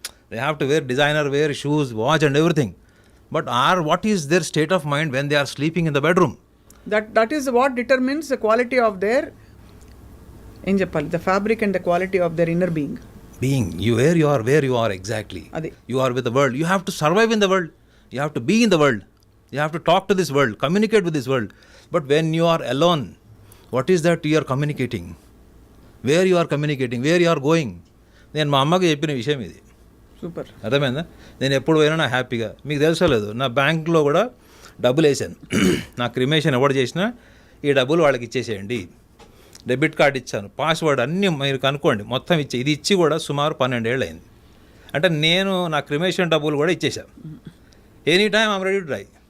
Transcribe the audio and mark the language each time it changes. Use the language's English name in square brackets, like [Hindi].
[English] They have to wear designer wear, shoes, watch and everything. But what is their state of mind when they are sleeping in the bedroom? That is what determines the quality of their, [Telugu] ఏం చెప్పాలి, [English] The fabric and the quality of their inner being. where you are exactly. You are with the world. You have to survive in the world. You have to be in the world. You have to talk to this world, communicate with this world. But when you are alone, what is that you are communicating? Where you are communicating? Where you are going? [Telugu] నేను మా అమ్మకి చెప్పిన విషయం ఇది. Super, అర్థమైందా? నేను ఎప్పుడు పోయినా నా హ్యాపీగా, మీకు తెలుసో లేదు, నా బ్యాంక్లో కూడా డబ్బులు వేసాను. నా క్రిమేషన్ ఎవరు చేసినా ఈ డబ్బులు వాళ్ళకి ఇచ్చేసేయండి. డెబిట్ కార్డు ఇచ్చాను, పాస్వర్డ్ అన్నీ మీరు కనుక్కోండి, మొత్తం ఇచ్చే. ఇది ఇచ్చి కూడా సుమారు 12 ఏళ్ళు అయింది. అంటే నేను నా క్రిమేషన్ డబ్బులు కూడా ఇచ్చేసాను. [English] Any time I'm ready to die.